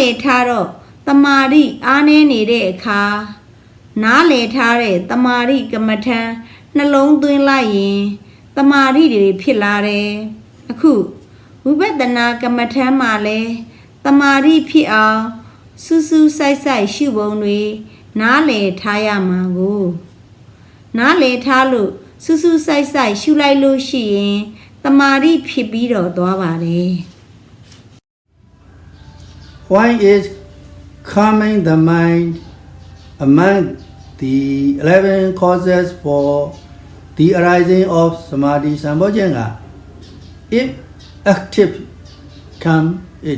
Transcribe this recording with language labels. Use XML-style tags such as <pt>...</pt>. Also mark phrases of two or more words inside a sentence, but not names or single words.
<my>ည်ထားတော့တမာရီအားနည်းနေတဲ့အခါနားလည်ထားတဲ့တမာရီကမ္မထံနှလုံးသွင်းလိုက်ရင်တမာရီတွေဖြစ်လာတယ်အခုဝိပဿနာကမ္မထံမှာလဲတမာရီဖြစ်အောင်စူးစူးဆိုင်ဆိုင်ရှုပုံတွေနားလည်ထားရမှာကိုနားလည်ထားလို့စူးစူးဆိုင်ဆိုင်ရှုလိုက်လို့ရှိရင်တမာရီဖြစ်ပြီးတော့သွားပါတယ်</my> <en>Why is calming the mind among the 11 causes for the arising of Samadhi Sambhojanga? If active, calm it.</en>